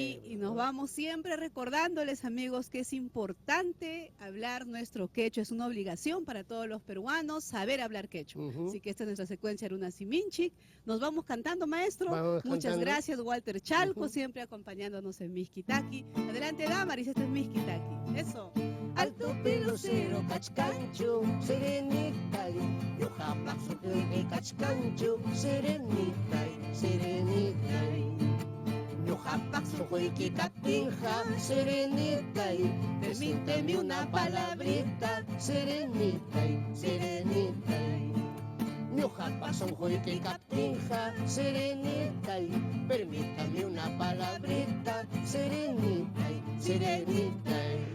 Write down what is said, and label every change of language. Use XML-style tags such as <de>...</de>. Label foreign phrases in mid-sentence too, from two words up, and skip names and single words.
<es>Y nos vamos siempre recordándoles, amigos, que es importante hablar nuestro quechua. Es una obligación para todos los peruanos saber hablar quechua. Así que esta es nuestra secuencia Runa Siminchik. Nos vamos cantando, maestro. Muchas gracias, Walter Chalco, siempre acompañándonos en Miskitaki. Adelante, Damaris, este es Miskitaki. Eso. Alto pelocero</es> <qu>cachcancho, serenitay. Ñuqapas sunquyki cachcancho, serenitay, serenitay. Ñuqapas sunquyki kaptinqa, serenitay.</qu> <es>Permíteme una palabrita,</es> <qu>serenitay, serenitay. Ñuqapas sunquyki kaptinqa, serenitay.</qu> <es>Permítame una palabrita,</es> <qu>serenitay, serenitay.</qu>